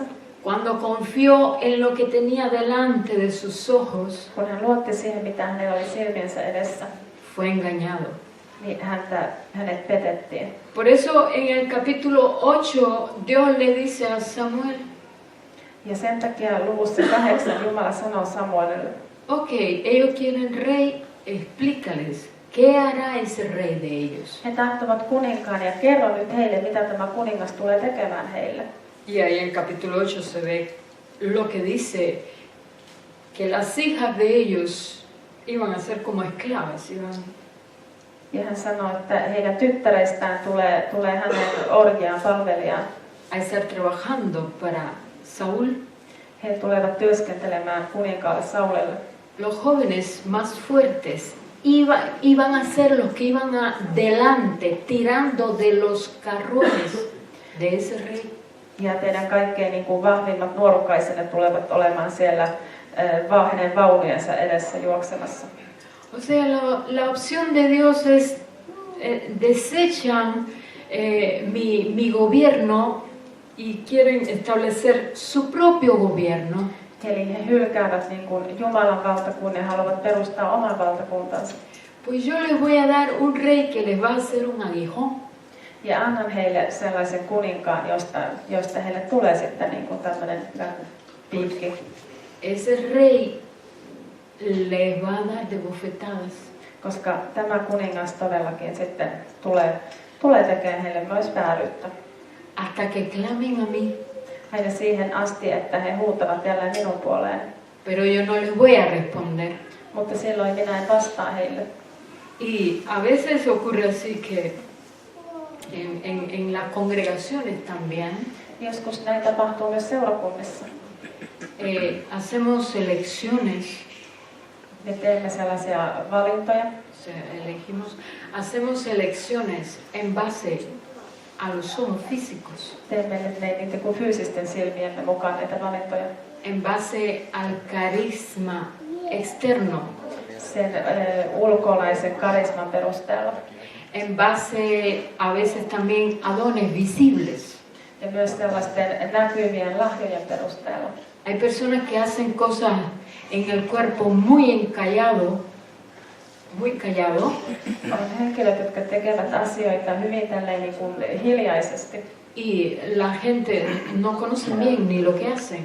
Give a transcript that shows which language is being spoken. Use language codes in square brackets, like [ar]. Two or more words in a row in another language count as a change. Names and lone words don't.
[es] cuando confió en lo que tenía delante de sus ojos, [fi] kun hän luotti siihen, mitä hänellä oli silmiensä edessä, [es] fue engañado. [fi] niin hänet petettiin. [es] Por eso en el capítulo 8 Dios le dice a Samuel, [fi] Ja sen takia luvussa 8 Jumala sanoo Samuelille, [es] ok, ellos quieren rey, explícales, ¿qué hará ese rey de ellos? [fi] he tahtovat kuninkaan ja kerro nyt heille, mitä tämä kuningas tulee tekemään heille. [es] Y ahí en el capítulo 8 se ve lo que dice, que las hijas de ellos iban a ser como esclavas, [fi] Ja hän sanoo, että heidän tyttäreistään tulee hänen orjiaan, palvelijaan. [es] a estar trabajando para Saúl. [fi] He tulevat työskentelemään kuninkaalle Saulille. [es] Los jóvenes más fuertes iban a ser los que iban adelante, tirando de los carruajes de ese rey. [fi] Ja teidän kaikkein niin kuin vahvimmat nuorukaisenne tulevat olemaan siellä hänen vaunujensa edessä juoksemassa. [es] O sea, la opción de Dios es desechan mi gobierno y quieren establecer su propio gobierno. [fi] Eli he hylkäävät niin kuin Jumalan valtakunnan ja haluavat perustaa oman valtakuntansa. [es] Pues yo les voy a dar un rey que les va a hacer un aguijón. [fi] Ja annan heille sellaisen kuninkaan, josta heille tulee sitten niin kuin tämmöinen piikki. [es] Ese rey les va a dar de bofetadas. [fi] Koska tämä kuningas todellakin sitten tulee tekemään heille myös vääryyttä. [es] Hasta que clamen a mí. [fi] Aina siihen asti, että he huutavat jälleen minun puoleen. [es] Pero yo no les voy a responder. [fi] Mutta silloin minä en vastaa heille. [es] Y a veces ocurre así que en las congregaciones también [fi] Joskus näin tapahtuu myös seurakunnissa. [es] hacemos elecciones, [fi] Me teemme sellaisia valintoja. [es] Hacemos elecciones en base a los ojos físicos, [fi] Teemme nyt niitä kuin fyysisten silmiemme mukaan näitä valintoja. [es] en base al carisma externo, [fi] Sen ulkolaisen karisman perusteella. [es] en base a veces también a dones visibles. [fi] Ja myös sellaisten näkyvien lahjojen perusteella. [es] Hay personas que hacen cosas en el cuerpo muy callado, [fi] On henkilöt, jotka tekevät asioita hyvin tälleen niin kuin hiljaisesti. [es] y la gente no conoce bien ni lo que hacen,